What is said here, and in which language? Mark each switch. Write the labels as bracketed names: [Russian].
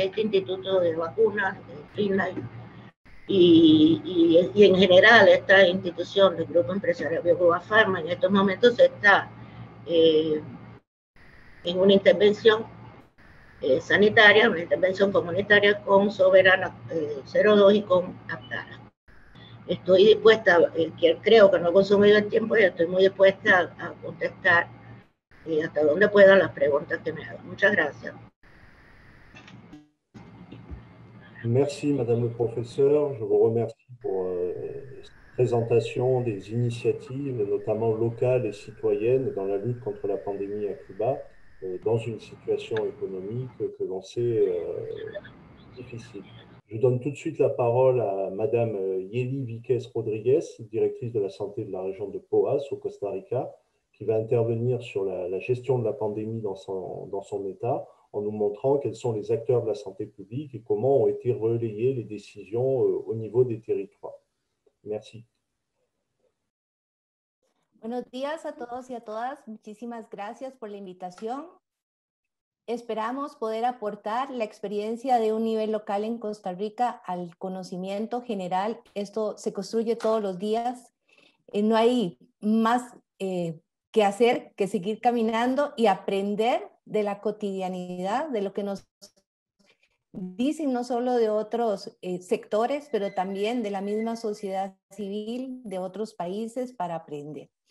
[Spanish] Este instituto de vacunas, Finland, y en general esta institución del Grupo Empresarial Biocuba Pharma en estos momentos está en una intervención sanitaria, una intervención comunitaria con Soberana 02 y con Aptara. Estoy dispuesta, creo que no he consumido el tiempo y estoy muy dispuesta a contestar hasta donde pueda las preguntas que me hagan. Muchas gracias. [French] Merci, Madame le Professeur. Je vous remercie pour cette présentation des initiatives, notamment locales et citoyennes, dans la lutte contre la pandémie à Cuba, dans une situation économique que l'on sait difficile. Je donne tout de suite la parole à Madame Yeli Viquez Rodriguez, directrice de la santé de la région de Poás, au Costa Rica, qui va intervenir sur la gestion de la pandémie dans son État, en nous montrant quels sont les acteurs de la santé publique et comment ont été relayées les décisions au niveau des territoires. Merci. [Spanish] Buenos días a todos y a todas. Muchísimas gracias por la invitación. esperamos poder aportar la experiencia de un nivel local en Costa Rica al conocimiento general. Esto se construye todos los días. No hay más que hacer que seguir caminando y aprender de la cotidianidad, de lo que nos dicen no solo de otros sectores, pero también de la misma sociedad civil de otros países para aprender.